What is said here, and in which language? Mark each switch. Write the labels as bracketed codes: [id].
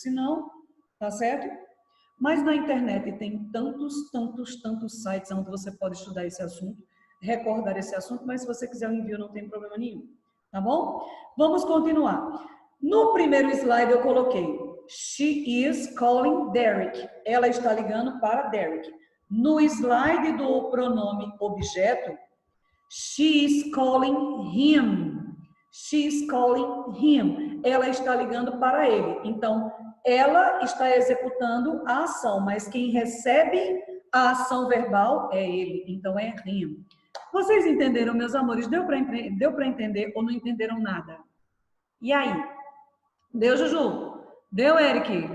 [pt] Se não, tá certo? Mas na internet tem tantos sites onde você pode estudar esse assunto, recordar esse assunto, mas se você quiser, eu envio, não tem problema nenhum. Tá bom? Vamos continuar. No primeiro slide eu coloquei [en] She is calling Derek. [pt] Ela está ligando para Derek. No slide do pronome objeto, [en] she is calling him. She is calling him. [pt] Ela está ligando para ele. Então, ela está executando a ação, mas quem recebe a ação verbal é ele. Então, é him. Vocês entenderam, meus amores? Deu para entender ou não entenderam nada? E aí? Deu, Juju? Deu, Eric?